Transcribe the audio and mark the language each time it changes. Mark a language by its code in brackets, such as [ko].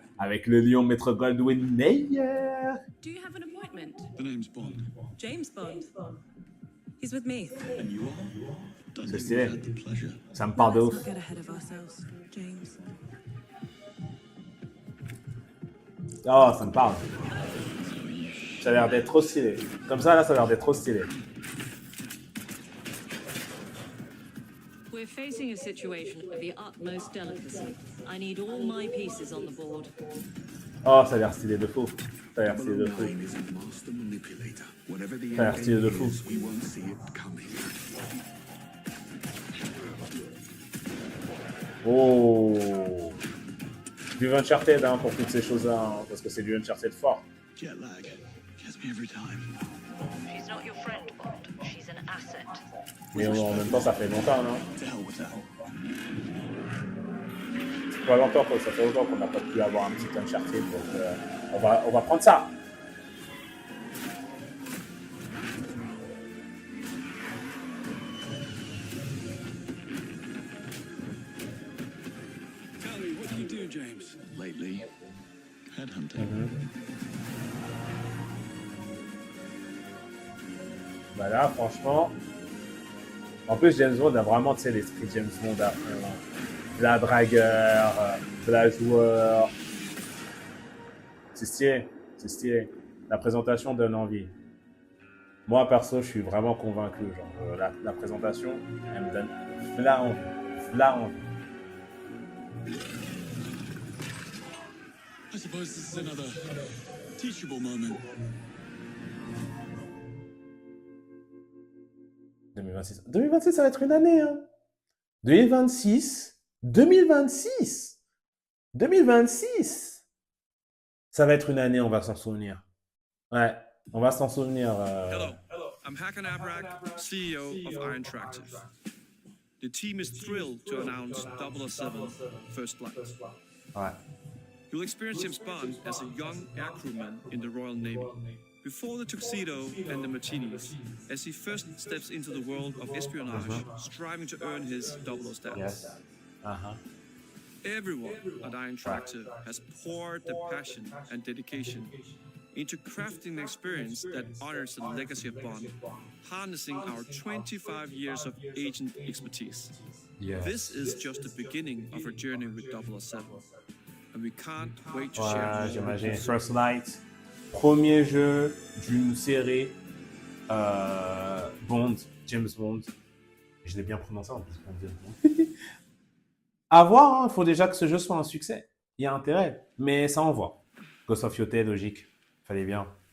[fr] avec le lion Maître Goldwyn Mayer. [en] Do you have an appointment? The name's Bond. James Bond. He's with me. And you are? [fr] C'est stylé. Ça me parle de ouf. [en] Let's not get ahead of ourselves, James. [fr] Oh, ça me parle. Ça a l'air d'être trop stylé. Comme ça, là, ça a l'air d'être trop stylé. [en] We're facing a situation of the utmost delicacy. I need all my pieces on the board. [fr] Oh, ça a l'air stylé de fou. Ça a l'air stylé de fou. Ça a l'air stylé de fou. Oh. Du Uncharted hein, pour toutes ces choses-là, hein, parce que c'est du Uncharted fort. [en] Jet lag gets me every time. She's not your friend, Bond. She's an asset. [fr] Mais en même temps, ça fait longtemps, non? Pas longtemps, ça fait longtemps qu'on n'a pas pu avoir un petit Uncharted, donc on va prendre ça. [en] Tell me, what do you do, James? Lately, headhunting. [fr] Bah là, franchement, en plus, James Bond a vraiment, tu sais, l'esprit James Bond à fond. La dragueur, la joueur. C'est stylé, c'est stylé. La présentation donne envie. Moi, perso, je suis vraiment convaincu. Genre, la présentation, elle me donne la envie. La envie. [en] I suppose this is another teachable moment. [fr] 2026. 2026, ça va être une année, hein. 2026. 2026. 2026. Ça va être une année, on va s'en souvenir. Ouais, on va s'en souvenir. [en] Hello, I'm Hakan Abrak, CEO of Iron Tractive. The team is thrilled to announce 007 First Flight. [fr] Ouais. [en] You'll experience James Bond as a young air crewman in the Royal Navy. Before the tuxedo and the martinis, as he first steps into the world of espionage, striving to earn his 00 status. Yes. Everyone at Iron Tractive has poured their passion and dedication into crafting an experience that honors the legacy of Bond, harnessing our 25 years of agent expertise. Yes. This is just the beginning of our journey with 007, and we can't wait to share more. [fr] J'imagine First Light, premier jeu d'une série Bond, James Bond. Je l'ai bien prononcé en plus. À voir, il faut déjà que ce jeu soit un succès. Il y a intérêt, mais ça envoie. Ghost of Yote, logique. Fallait bien.